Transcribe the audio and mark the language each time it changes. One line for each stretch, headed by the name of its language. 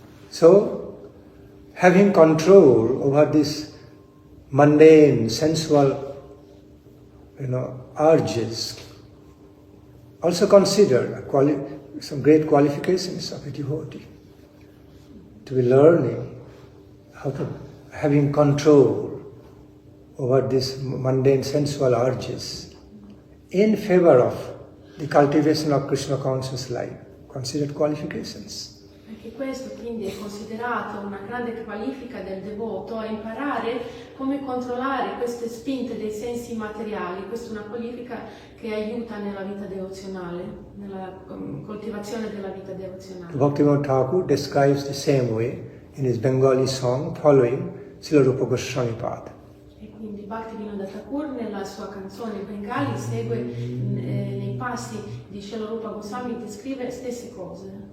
English: So, having control over this mundane, sensual, urges, also consider some great qualifications of a devotee. To be learning how to having control over these mundane, sensual urges in favor of the cultivation of Krishna conscious life. Considered qualifications.
Italian: Anche questo quindi è considerato una grande qualifica del devoto, a imparare come controllare queste spinte dei sensi materiali. Questa è una qualifica che aiuta nella vita devozionale, nella coltivazione della vita devozionale.
English: Bhakti Nandan Thakur describes the same way in his Bengali song following Srila Rupa Goswami Path.
Italian: E quindi Bhakti Nandan Thakur nella sua canzone in Bengali segue nei passi di Srila Rupa Goswami, descrive le stesse cose.